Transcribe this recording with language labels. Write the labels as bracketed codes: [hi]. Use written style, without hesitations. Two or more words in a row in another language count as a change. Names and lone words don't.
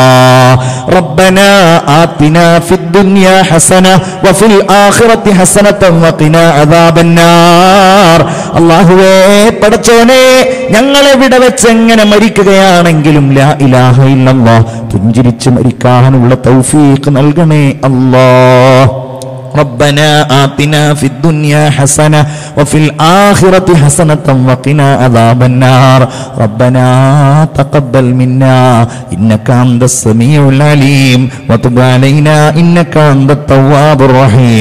[ar] ربنا آتنا في الدنيا حسنة وفي الآخرة حسنة وقنا عذاب النار. [ml] അല്ലാഹുവേ പടച്ചോനെ, ഞങ്ങളെവിടെ വെച്ച് എങ്ങനെ മരിക്കുകയാണെങ്കിലും [ar] لا إله إلا الله [ml] പുഞ്ചിരിച്ച് മരിക്കാനുള്ള തൗഫീഖ് നൽകണേ അല്ലാഹ്. [ar] ربنا آتنا في الدنيا حسنة وفي الآخرة حسنة وقنا عذاب النار. ربنا تقبل منا إنك أنت السميع العليم وتب علينا إنك أنت التواب الرحيم.